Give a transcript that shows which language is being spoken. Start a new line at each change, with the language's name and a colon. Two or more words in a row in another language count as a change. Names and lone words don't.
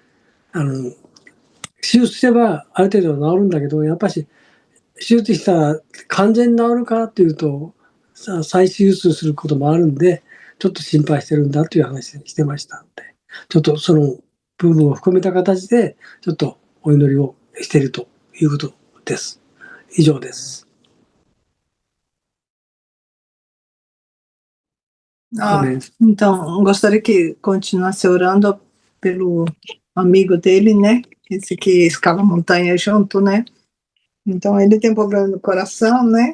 Japanese: 手術すればある程度は治るんだけど、やっぱし、手術したら完全に治るかっていうと、再手術することもあるんで、ちょっと心配してるんだという話にしてましたので、ちょっとその部分を含めた形で、ちょっとお祈りをしているということです。以上です。
Portuguese: Então, gostaria que continuasse orando pelo amigo dele, né? Esse que escala montanha junto, né? Então, ele tem problema no coração, né?